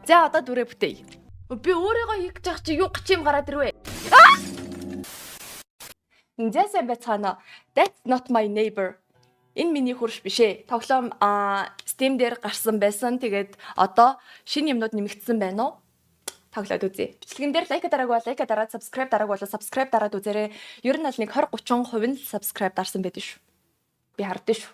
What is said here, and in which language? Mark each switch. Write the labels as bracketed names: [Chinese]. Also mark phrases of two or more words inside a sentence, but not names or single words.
[Mongolian] За одоо дүрээ бүтээе. Би өөрийгөө хийж байгаа чи юу гэх юм гараад ирвэ? Инзээсэн байцгаана. That's not my neighbor. Энэ миний хурш биш ээ. Тоглоом Steam дээр гарсан байсан. Тэгээд одоо шинэ юмнууд нэмэгдсэн байна уу? Тоглоод үзье. Бичлэгэн дээр лайк дараагүй бол лайк дараад, subscribe дараагүй бол subscribe дараад үзээрэй. Ер нь аль нэг 20-30% нь subscribe дарсан байдаг шүү. Би хардсан шүү.